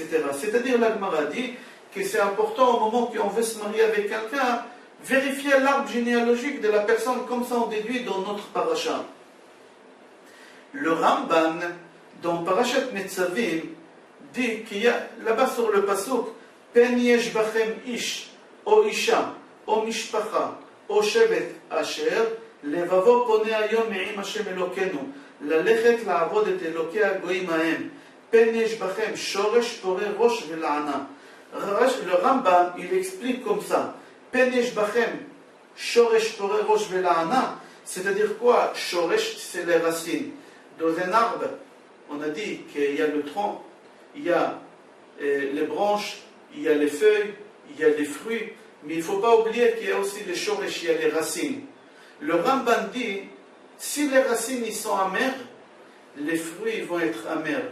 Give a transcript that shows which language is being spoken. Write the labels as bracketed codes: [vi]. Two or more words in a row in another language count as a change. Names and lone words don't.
[fr] C'est-à-dire la Gemara dit que c'est important au moment qu'on veut se marier avec quelqu'un, vérifier l'arbre généalogique de la personne, comme ça on déduit dans notre paracha. Le Ramban, dans Parashat Netzavim, dit qu'il y a là-bas sur le pasuk, [he] פן יש בכם איש או אשה או משפחה או שבט אשר לבבו פונה היום מעם השם אלוקינו, ללכת לעבוד את אלוקי הגויים ההם, פן יש בכם שורש פורה ראש ולענה. [fr] Le Rambam, il explique comme ça, [he] פן יש בכם שורש פורה ראש ולענה, [fr] c'est-à-dire quoi? Shoresh, c'est les racines. Dans un arbre, on a dit qu'il y a le tronc, il y a les branches, il y a les feuilles, il y a les fruits, mais il ne faut pas oublier qu'il y a aussi les shoresh, il y a les racines. Le Rambam dit, si les racines ils sont amères, les fruits vont être amers.